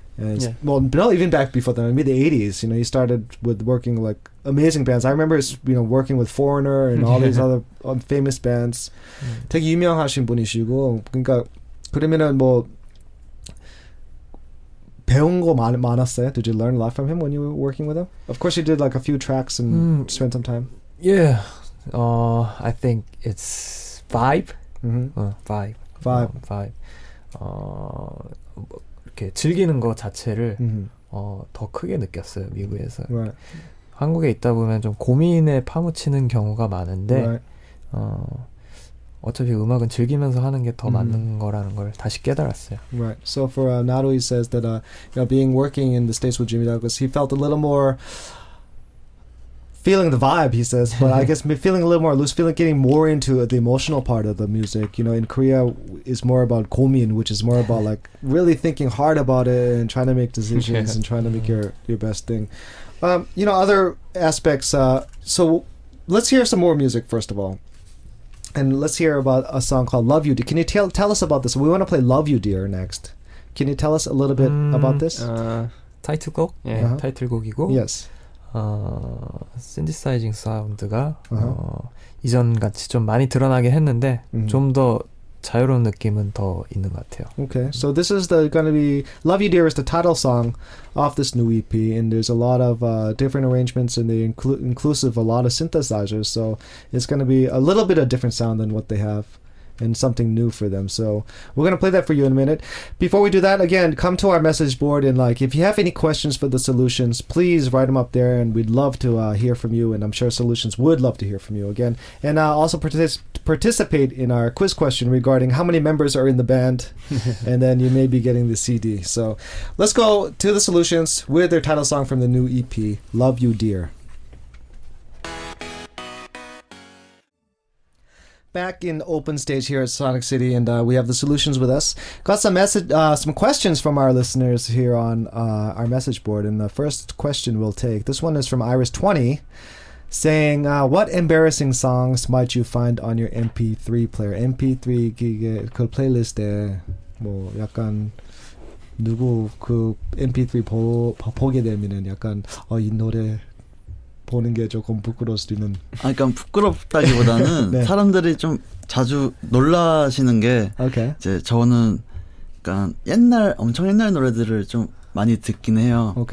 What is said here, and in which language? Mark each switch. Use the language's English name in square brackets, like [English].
[English] And well, no, even back before the mid 80s, you know, he started with working like amazing bands. I remember, you know, working with Foreigner and all these other famous bands. [Korean] 되게 유명하신 분이시고, 그러니까 그러면은 뭐 배운 거 많았어요? [English] Did you learn a lot from him when you were working with him? Of course, you did like a few tracks and spent some time. Yeah, I think it's 5. Five. [Korean] 이렇게 즐기는 거 자체를 더 크게 느꼈어요, 미국에서. [English] Right. [Korean] 한국에 있다 보면 좀 고민에 파묻히는 경우가 많은데 [English] Right. [Korean] 어차피 음악은 즐기면서 하는 게 더 맞는 거라는 걸 다시 깨달았어요. [English] Right. So for Naru, he says that you know, working in the States with Jimmy Douglas, he felt a little more feeling the vibe, he says, but I guess feeling a little more loose, getting more into the emotional part of the music. You know, in Korea, it's more about gomin, which is more about like really thinking hard about it and trying to make decisions and trying to make your best thing. You know, other aspects. So let's hear some more music first of all. And let's hear about a song called Love You Dear. Can you tell us about this? We want to play Love You Dear next. Can you tell us a little bit about this? [Korean] 타이틀곡? 타이틀곡이고. [English] Yes. [Korean] 신디사이징 사운드가 이전 같이 좀 많이 드러나게 했는데 좀 더 자유로운 느낌은 더 있는 것 같아요. [English] Okay, so this is going to be Love You Dear is the title song off this new EP, and there's a lot of different arrangements and they inclusive a lot of synthesizers, so it's going to be a little bit of different sound than what they have. And something new for them. So we're going to play that for you in a minute. Before we do that, again, come to our message board and like if you have any questions for the Solutions, please write them up there and we'd love to hear from you, and I'm sure Solutions would love to hear from you again. And also participate in our quiz question regarding how many members are in the band and then you may be getting the CD. So let's go to the Solutions with their title song from the new EP, Love You Dear. Back in open stage here at Sonic City, and we have the Solutions with us. Got some some questions from our listeners here on our message board, and the first question we'll take. This one is from Iris20, saying, "What embarrassing songs might you find on your MP3 player?" [Korean] MP3 그 플레이리스트에 뭐 약간 누구 그 MP3 보게 되면은 약간 이 노래 보는 게 조금 부끄러울 수도 있는. 그러니까 부끄럽다기보다는 네. 사람들이 좀 자주 놀라시는 게 이제 저는 그러니까 엄청 옛날 노래들을 좀 많이 듣긴 해요.